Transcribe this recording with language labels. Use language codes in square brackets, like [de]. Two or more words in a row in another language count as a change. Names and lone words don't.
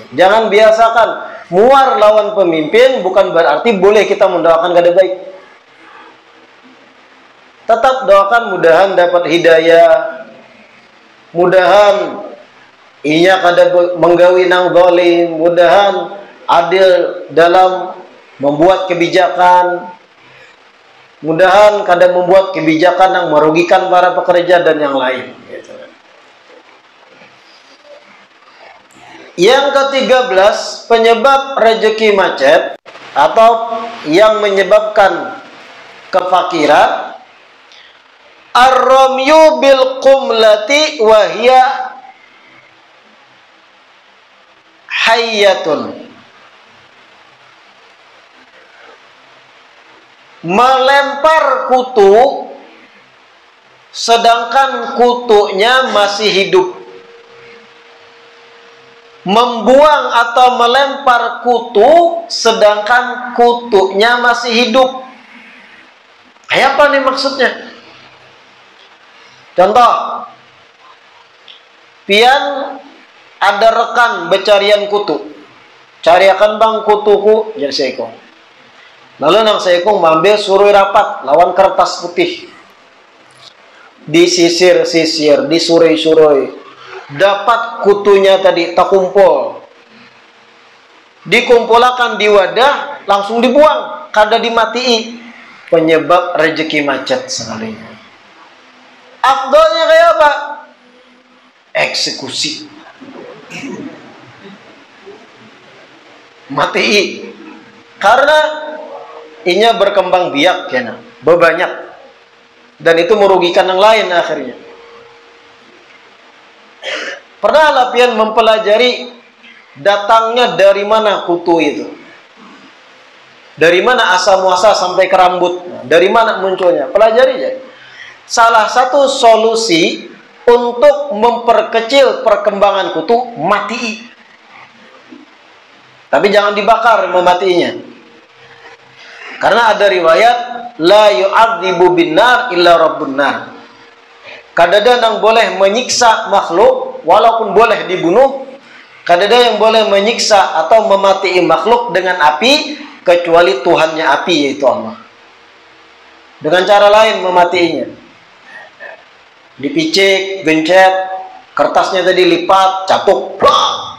[bjn] Jangan biasakan muar lawan pemimpin, bukan berarti boleh kita mendoakan kada baik. Tetap doakan mudahan dapat hidayah, mudahan inya kada menggawi nang zalim, mudahan adil dalam membuat kebijakan, mudahan kada membuat kebijakan yang merugikan para pekerja dan yang lain. Yang ke-13, penyebab rezeki macet atau yang menyebabkan kefakiran, [ar] الرمي بالقملة وهي حية. [bjn] Melempar kutu sedangkan kutunya masih hidup. Membuang atau melempar kutu sedangkan kutunya masih hidup. Kayak apa nih maksudnya? Contoh, pian ada rekan becarian kutu. Cariakan bang kutuku, jadi seekong. Lalu nang seekong ambil suruh rapat lawan kertas putih. Disisir-sisir, disuroi-suroi. Dapat kutunya tadi tak kumpul. Dikumpulkan di wadah, langsung dibuang. Kada dimatii. Penyebab rezeki macet sekalinya. Afdolnya kayak apa? Eksekusi. Matii. Karena inya berkembang biak ya, bebanyak. Dan itu merugikan yang lain akhirnya. Pernah Lapian mempelajari datangnya dari mana kutu itu? Dari mana asal muasal sampai ke rambut? Dari mana munculnya? Pelajari aja. Salah satu solusi untuk memperkecil perkembangan kutu, matii. Tapi jangan dibakar mematiinya. Karena ada riwayat [ar] لا يعذب بالنار إلا رب النار. [bjn] Kadada yang boleh menyiksa makhluk walaupun boleh dibunuh, kadada yang boleh menyiksa atau mematii makhluk dengan api kecuali Tuhannya api, yaitu Allah. Dengan cara lain mematiinya. Dipicik, gencet, kertasnya tadi lipat, catuk, plak.